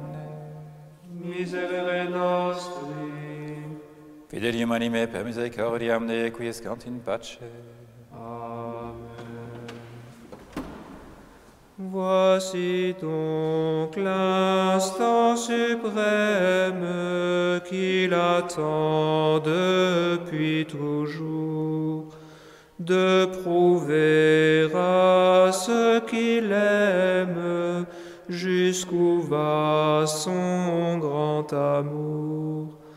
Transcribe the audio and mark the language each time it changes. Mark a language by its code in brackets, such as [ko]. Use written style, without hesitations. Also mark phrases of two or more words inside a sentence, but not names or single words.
[la] Miserere nostri. Fidelium anime per misericordiam ne quiescant in pace. Amen. [fr] Voici donc l'instant suprême qu'il attend depuis toujours, de prouver à ceux qu'il aime jusqu'où va son grand amour.